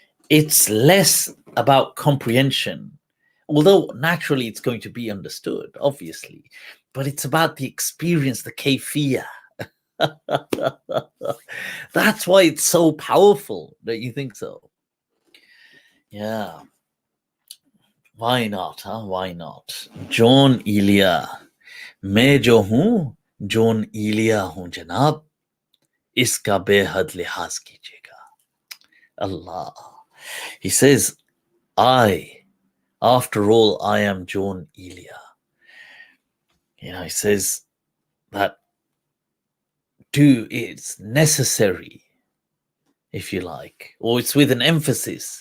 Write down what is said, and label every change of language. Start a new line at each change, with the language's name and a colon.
English: It's less about comprehension, although naturally it's going to be understood, obviously, but it's about the experience, the kayfiyah. That's why it's so powerful. Don't you think so? Yeah. Why not? Huh? Why not? Jaun Elia.
Hindi: मैं जो हूँ John इलिया हूँ जनाब, इसका बेहद लिहाज कीजिएगा. Allah.
English: He says, after all, I am Jaun Elia. He says that it's necessary, if you like, or it's with an emphasis.